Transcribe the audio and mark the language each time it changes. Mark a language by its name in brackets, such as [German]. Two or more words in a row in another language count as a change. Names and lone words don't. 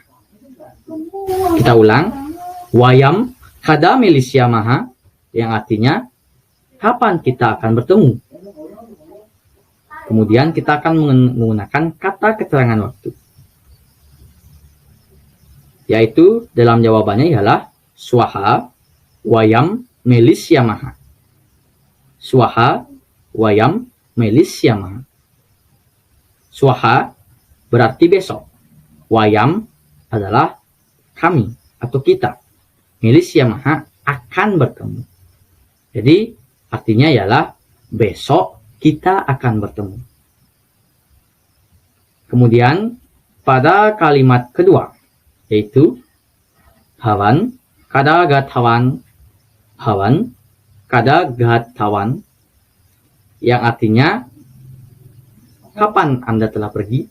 [Indonesian] Kita ulang, [Sanskrit] वयं कदा मिलिष्यामः, [Indonesian] yang artinya kapan kita akan bertemu. Kemudian kita akan menggunakan kata keterangan waktu, yaitu dalam jawabannya ialah [Sanskrit] श्वः वयं मिलिष्यामः. श्वः वयं मिलिष्यामः. [Indonesian] Swaha berarti besok. Wayam adalah kami atau kita. [Sanskrit] मिलिष्यामः [Indonesian] akan bertemu. Jadi artinya ialah besok kita akan bertemu. Kemudian pada kalimat kedua, yaitu [Sanskrit] भवान् कदा गतवान्, भवान् कदा गतवान्, [Indonesian] yang artinya kapan Anda telah pergi?